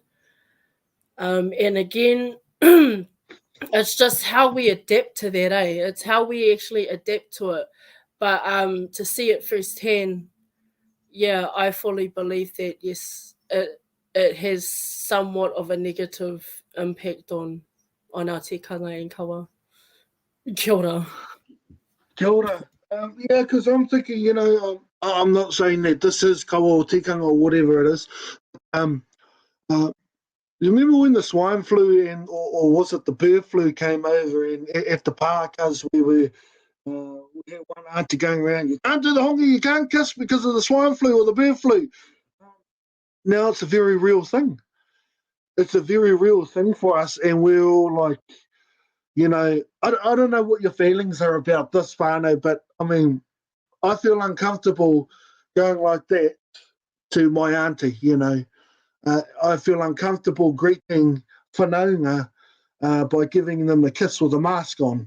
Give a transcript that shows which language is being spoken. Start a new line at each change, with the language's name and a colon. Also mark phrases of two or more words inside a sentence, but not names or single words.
English: And again, it's just how we adapt to that, eh? It's how we actually adapt to it. But to see it firsthand, yeah, I fully believe that yes, it has somewhat of a negative impact on our tikanga and kawa.
Māori: Kia ora. Kia ora.
English: Yeah, because I'm thinking, I'm not saying that this is
Māori: kawa o tikanga
English: or whatever it is. Um, you remember when the swine flu or was it the bird flu came over and at the parkas we had one auntie going around, you can't do the hongi, you can't kiss because of the swine flu or the bird flu. Now it's a very real thing. It's a very real thing for us, and we're all like, I don't know what your feelings are about this, whānau, but I mean, I feel uncomfortable going like that to my auntie, I feel uncomfortable greeting whanaunga by giving them a kiss with a mask on.